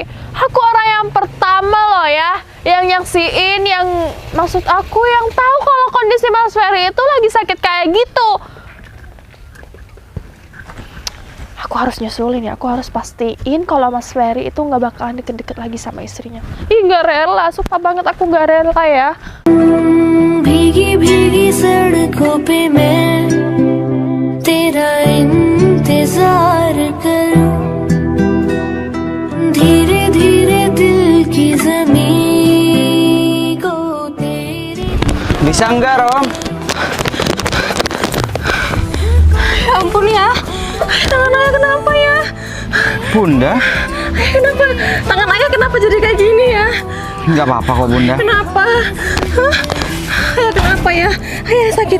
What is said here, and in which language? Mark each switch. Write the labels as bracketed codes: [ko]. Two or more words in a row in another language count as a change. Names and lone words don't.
[id] Aku orang yang pertama loh ya, yang nyaksiin, yang maksud aku yang tahu kalau kondisi Mas Ferry itu lagi sakit kayak gitu. Aku harus nyusulin ya, aku harus pastiin kalau Mas Ferry itu nggak bakalan deket-deket lagi sama istrinya. Ih, nggak rela, sumpah banget aku nggak rela ya. [hi] भीगी भीगी सड़कों पे मैं तेरा इंतजार करूं धीरे धीरे दिल की ज़मीं को तेरे [id] Bisa enggak, Rom? Ya ampun ya. Tangan ayah kenapa ya? Bunda? Kenapa? Tangan ayah kenapa jadi kayak gini ya? Nggak apa-apa kok, Bunda. Kenapa? Hah? Ayah kenapa ya? Ayah sakit.